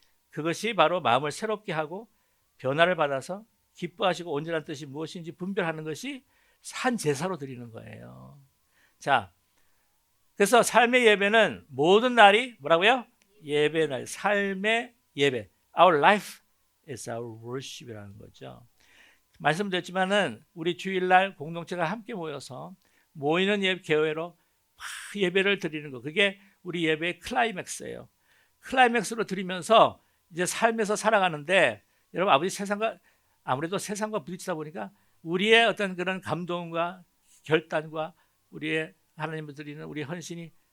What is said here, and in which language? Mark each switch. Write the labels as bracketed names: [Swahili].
[Korean] 그것이 바로 마음을 새롭게 하고 변화를 받아서 기뻐하시고 온전한 뜻이 무엇인지 분별하는 것이 산 제사로 드리는 거예요. 자, 그래서 삶의 예배는 모든 날이 뭐라고요? 예배 날, 삶의 예배. [English] Our life is our worship [Korean] 이라는 거죠. 말씀드렸지만은 우리 주일날 공동체가 함께 모여서 모이는 교회로 예배를 드리는 거, 그게 우리 예배의 클라이맥스예요. 클라이맥스로 드리면서 이제 삶에서 살아가는데 여러분 아무래도 세상과 부딪히다 보니까 우리의 어떤 그런 감동과 결단과 우리의 하나님을 드리는 우리 헌신이